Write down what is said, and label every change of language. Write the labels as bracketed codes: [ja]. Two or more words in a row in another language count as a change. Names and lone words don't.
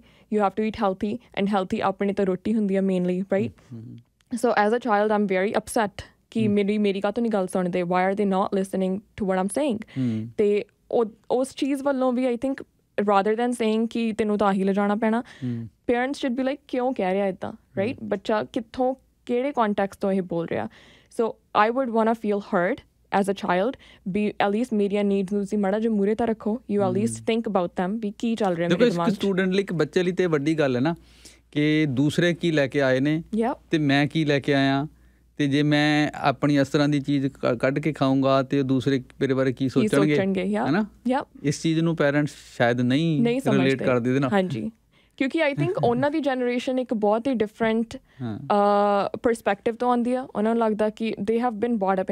[en] you have to eat healthy and healthy [pa] ਆਪਣੇ ਤਾਂ ਰੋਟੀ ਹੁੰਦੀ ਆ [en] mainly right so as a child I am very upset [pa] ਕਿ ਮੇਰੀ ਕਾਹਤੋਂ ਨਹੀਂ ਗੱਲ ਸੁਣਦੇ [en] why are they not listening to what I'm saying [pa] ਅਤੇ ਉਸ ਚੀਜ਼ ਵੱਲੋਂ ਵੀ [en] I think rather than saying [pa] ਕਿ ਤੈਨੂੰ ਤਾਂ ਆਹੀ ਲਿਜਾਣਾ ਪੈਣਾ [en] parents should be like [pa] ਕਿਉਂ ਕਹਿ ਰਿਹਾ ਇੱਦਾਂ [en] right [pa] ਬੱਚਾ ਕਿੱਥੋਂ ਕਿਹੜੇ ਕੰਟੈਕਸਟ ਤੋਂ ਇਹ ਬੋਲ ਰਿਹਾ [en] so I would want to feel heard as a child be at least media needs [pa] ਨੂੰ ਤੁਸੀਂ ਮਾੜਾ ਜਿਹਾ ਮੂਹਰੇ ਤਾਂ ਰੱਖੋ [en] you at least think about them [pa] ਵੀ ਕੀ ਚੱਲ ਰਿਹਾ ਮੇਰੇ ਦਿਮਾਗ 'ਚ ਸਟੂਡੈਂਟ ਲਈ ਇੱਕ ਬੱਚੇ ਲਈ ਤੇ ਵੱਡੀ ਗੱਲ ਹੈ ਨਾ ਕਿ ਦੂਸਰੇ ਕੀ ਲੈ ਕੇ ਆਏ ਨੇ ਤੇ ਮੈਂ ਕੀ ਲੈ ਕੇ ਆਇਆ ਤੇ ਜੇ ਮੈਂ ਆਪਣੀ ਇਸ ਤਰ੍ਹਾਂ ਦੀ ਚੀਜ਼ ਕੱਢ ਕੇ ਖਾਊਂਗਾ ਤੇ ਦੂਸਰੇ ਮੇਰੇ ਬਾਰੇ ਕੀ ਸੋਚਣਗੇ ਹੈ ਨਾ ਇਸ ਚੀਜ਼ ਨੂੰ ਪੇਰੈਂਟਸ ਸ਼ਾਇਦ ਨਹੀਂ ਰਿਲੇਟ ਕਰਦੇ ਇਹਦੇ ਨਾਲ ਹਾਂਜੀ ਕਿਉਂਕਿ [en] I think [pa] ਉਹਨਾਂ ਦੀ ਜਨਰੇਸ਼ਨ ਇੱਕ ਬਹੁਤ ਹੀ [en] different perspective [pa] ਤੋਂ ਆਉਂਦੀ ਆ ਉਹਨਾਂ ਨੂੰ ਲੱਗਦਾ ਕਿ [en] they have been brought up